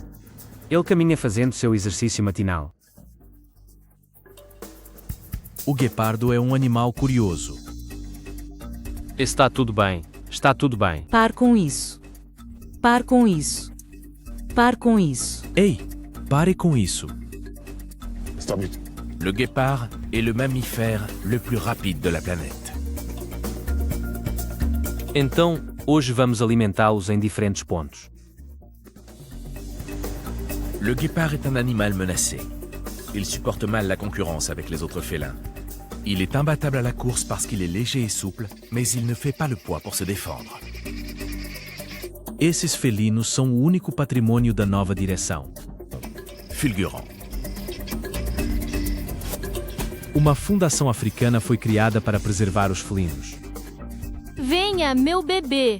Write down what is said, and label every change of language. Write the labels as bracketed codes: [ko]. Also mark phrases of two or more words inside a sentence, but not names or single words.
[pt] Ele caminha fazendo seu exercício matinal. O guepardo é um animal curioso. Está tudo bem, está tudo bem. Par com isso. Par com isso. Par com isso. Ei, pare com isso. [fr] Le guépard est le mammifère le plus rapide de la planète. [pt] Então, hoje vamos alimentá-los em diferentes pontos. [fr] Le guépard est un animal menacé. Il supporte mal la concurrence avec les autres félins. Il est imbattable à la course parce qu'il est léger et souple, mais il ne fait pas le poids pour se défendre. [pt] Esses felinos são o único patrimônio da nova direção. [fr] Fulgurant. [pt] Uma fundação africana foi criada para preservar os felinos. Venha, meu bebê.